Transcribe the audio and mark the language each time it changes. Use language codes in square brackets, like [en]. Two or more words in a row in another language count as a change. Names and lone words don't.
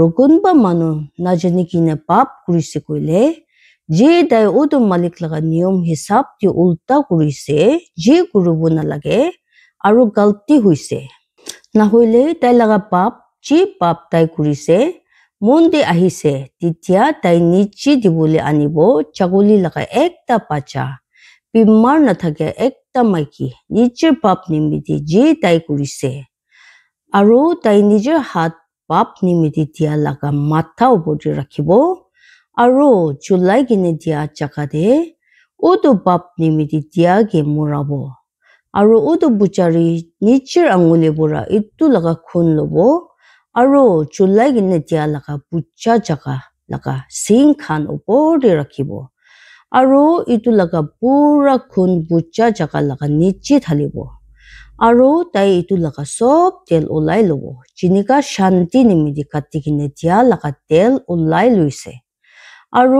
[nag] কোনবা মানুহ নাজানি কিনে পাপ কৰিছে কইলে যি তাই উটো মালিক লগা নিয়ম হিচাপ দি উল্টা কৰিছে যি কৰিব নালাগে আৰু গলতি হৈছে নহলে তাই লগা পাপ যি পাপ তাই কৰিছে মন দি আহিছে তেতিয়া তাই নিজে দিবলৈ আনিব ছাগলী লগা একটা বাচ্চা বিমাৰ নাথাকে একটা মাইকী নিজৰ পাপ নিমিত্তে যি তাই কৰিছে আৰু তাই নিজৰ হাত pap nimiti dia laga matha opor te rakhibo aro chulai kine dia jaka de utu pap nimiti dia ke murabo aro utu puchari nichir anguli pura itu laga khun lobo aro chulai kine dia laga pucha jaka laga sink khan opor te rakhibo aro itu laga pura khun pucha jaka laga nichi thalibo aro tai itu laga sob tel ulai lobo jinika shanti nimiti kati kine dia laga tel ulai luise aro